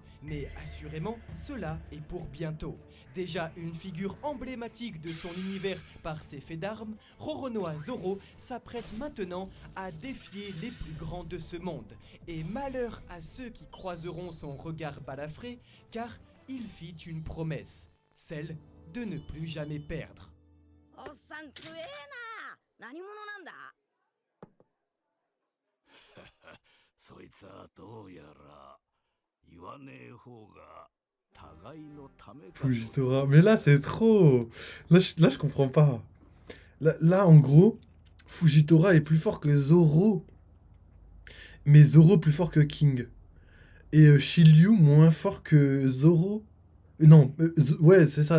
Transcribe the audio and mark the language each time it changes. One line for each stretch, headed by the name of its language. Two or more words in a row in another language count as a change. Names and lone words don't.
French: Mais assurément, cela est pour bientôt. Déjà une figure emblématique de son univers par ses faits d'armes, Roronoa Zoro s'apprête maintenant à défier les plus grands de ce monde. Et malheur à ceux qui croiseront son regard balafré, car il fit une promesse, celle de ne plus jamais perdre.
Japanese: おっさん強えな。何者なんだ。そいつはどうやら言わねえ方が互いのためかと。
French: Fujitora. Mais là, c'est trop. Là, je comprends pas. Là, en gros, Fujitora est plus fort que Zoro. Mais Zoro plus fort que King. Et Shiryu moins fort que Zoro. Non, ouais, c'est ça.